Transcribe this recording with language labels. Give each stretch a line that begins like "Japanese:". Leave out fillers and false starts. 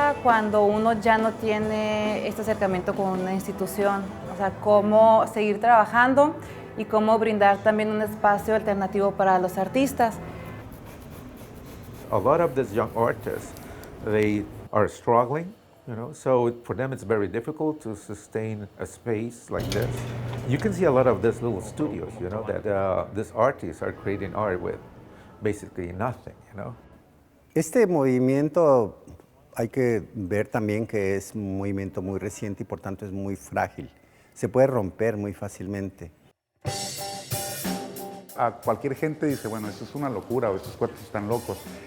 Spanish: cuando uno ya no tiene este acercamiento con una institución, o sea, cómo seguir trabajando y cómo brindar también un espacio alternativo para los artistas.
English: A lot of these young artists, they are struggling, you know, so for them it's very difficult to sustain a space like this. You can see a lot of these little studios, you know, that these artists are creating art with basically nothing, you know.
Spanish: Este movimiento hay que ver también que es un movimiento muy reciente y por tanto es muy frágil. Se puede romper muy fácilmente. A cualquier gente dice, bueno, esto es una locura o estos cuartos están locos.